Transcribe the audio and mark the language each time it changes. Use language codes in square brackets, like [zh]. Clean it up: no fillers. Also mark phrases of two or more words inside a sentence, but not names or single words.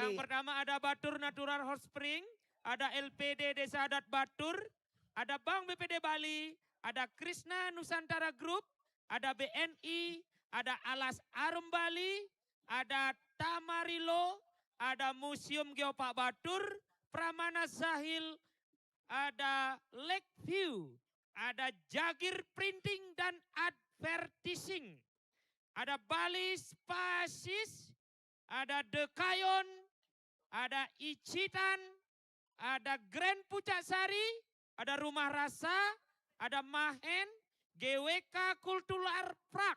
[id] Yang pertama ada Batur Natural Hot Spring, ada LPD Desa Adat Batur, ada Bank BPD Bali, ada Krishna Nusantara Group, ada BNI, ada Alas Arum Bali, ada Tamarilo, ada Museum Geopark Batur, Pramana Zahil, ada Lakeview, ada Jagir Printing dan Advertising, ada Bali Spasis, ada Dekayon, ada Icitan, ada Grand Puncak Sari, ada Rumah Rasa, ada Mahen, GWK Kultural Park.